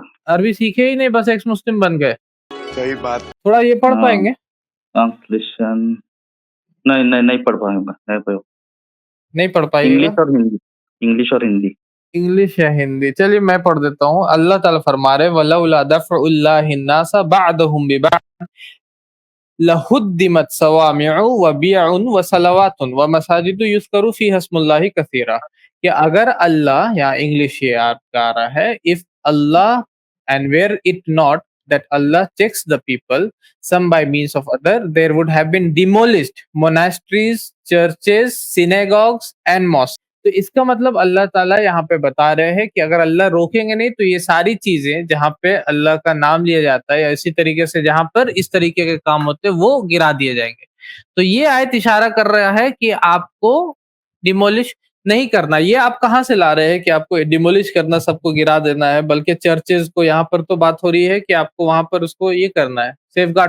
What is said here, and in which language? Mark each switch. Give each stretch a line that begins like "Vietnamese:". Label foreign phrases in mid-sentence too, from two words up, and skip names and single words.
Hindi: अरबी सीखे ही नहीं बस
English: ex Muslim
Hindi: बन गए। सही बात। थोड़ा ये पढ़ हाँ, पाएँगे? ट्रांसलेशन नहीं, नहीं, नहीं पढ़ पाऊँगा, नहीं प नहीं पढ़ पाइएगा? इंग्लिश और हिंदी, इंग्लिश और हिंदी। इंग्लिश या हिंदी? चलिए मैं पढ़ देता हूँ। अल्लाह ताला फरमा रहे हैं
Arabic: ولولا دفع الله الناس بعضهم ببعض لهدمت صوامع وبيع وصلوات ومساجد يذكر فيها اسم الله كثيرا
Hindi: कि अगर अल्लाह या इंग्लिश ये आपका आ रहा है
English: if Allah and where it not that Allah checks the people some by means of other there would have been demolished monasteries churches synagogues and mosques
Hindi: तो इसका मतलब अल्लाह ताला यहाँ पे बता रहे हैं कि अगर अल्लाह रोकेंगे नहीं तो ये सारी चीजें जहाँ पे अल्लाह का नाम लिया जाता है या इसी तरीके से जहाँ पर इस तरीके के काम होते हैं वो गिरा दिए जाएंगे तो ये आयत इशारा कर रहा है कि आपको डिमोलिश नहीं करना ये आप कहाँ से ला रहे हैं कि आपको डिमोलिश करना सबको गिरा देना है बल्कि चर्चेज को यहाँ पर तो बात हो रही है कि आपको वहां पर उसको ये करना है सेफ गार्ड